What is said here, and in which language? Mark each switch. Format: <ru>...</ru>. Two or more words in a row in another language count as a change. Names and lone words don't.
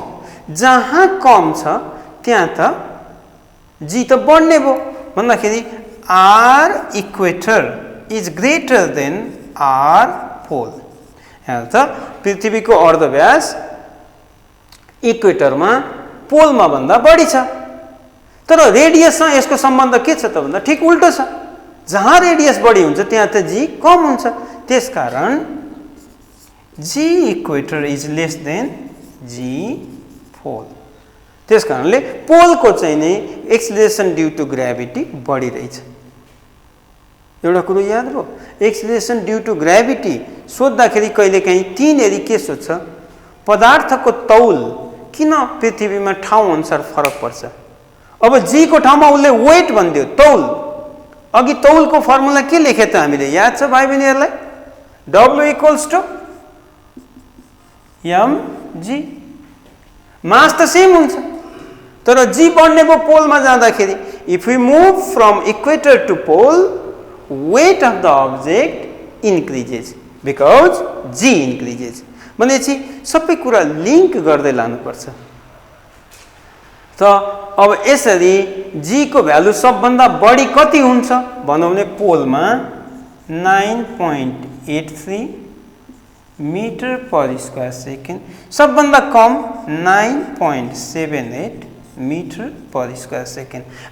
<ne>जहाँ कम छ त्यहाँ त जी त बढ्ने भयो भन्दाखेरि</ne> <en>are equator is greater than are pole.</en> <ne>यहाँ त पृथ्वीको अर्धव्यास इक्वेटरमा पोलमा भन्दा बढी छ, तर रेडियससँग यसको सम्बन्ध के छ त भन्दा ठिक उल्टो छ। जहाँ रेडियस बढी हुन्छ त्यहाँ त जी कम हुन्छ, त्यसकारण</ne> <en>g equator is less than g pole.</en> <ne>त्यसकारणले पोलको चाहिँ नै</ne> <en>acceleration due to gravity</en> <ne>बढिरहेछ। एउटा कुरो याद भयो,</ne> <en>acceleration due to gravity</en> <ne>सोद्धाखेरि कहिलेकाहीँ तीनरी के सोध्छ, पदार्थको तौल किन पृथ्वीमा ठाउँ अनुसार फरक पर्छ। अब जी को ठाउँमा उसले वेट भनिदियो, तौल। अघि तौलको फर्मुला के लेखे त हामीले याद छ भाइ बहिनीहरूलाई?</ne> <en>W equals to mg.</en> <ne>मास त सेम हुन्छ, तर जी बढ्ने भयो पोलमा जाँदाखेरि।</ne> <en>If you move from equator to pole, weight of the object increases because g increases।</en> <ne>भनेपछि सबै कुरा लिङ्क गर्दै लानुपर्छ। त अब यसरी जी को भ्यालु सबभन्दा बढी कति हुन्छ भनौँ भने पोलमा 9.83</ne> <en>meter per square second,</en> <ne>सबभन्दा कम 9.78</ne> <en>meter per square second.</en>